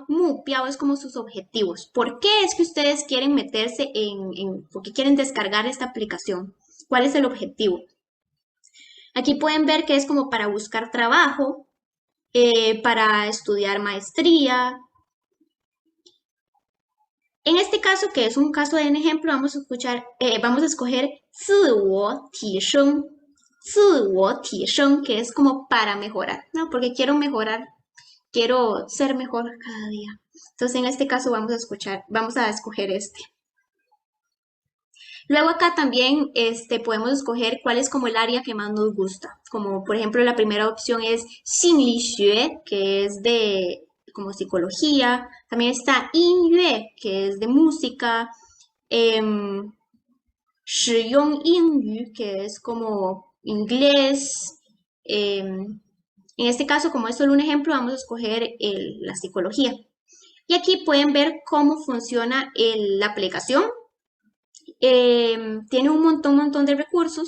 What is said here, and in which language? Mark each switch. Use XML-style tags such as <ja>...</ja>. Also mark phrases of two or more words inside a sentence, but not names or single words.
<es>Mu Piao es como sus objetivos. ¿Por qué es que ustedes quieren meterse por qué quieren descargar esta aplicación? ¿Cuál es el objetivo? Aquí pueden ver que es como para buscar trabajo, para estudiar maestría. En este caso, que es un caso de un ejemplo, vamos a escoger</es> <zh>自我提升, 自我提升,</zh> <es>que es como para mejorar, ¿no? Porque quiero mejorar, quiero ser mejor cada día. Entonces, en este caso vamos a escoger este. Luego acá también podemos escoger cuál es como el área que más nos gusta. Como por ejemplo la primera opción es 心理学, que es de como psicología. También está 音乐, que es de música.</es> <zh>em, 使用英语,</zh> <es>que es como inglés. En este caso, como es solo un ejemplo, vamos a escoger la psicología. Y aquí pueden ver cómo funciona la aplicación. Tiene un montón de recursos.</es>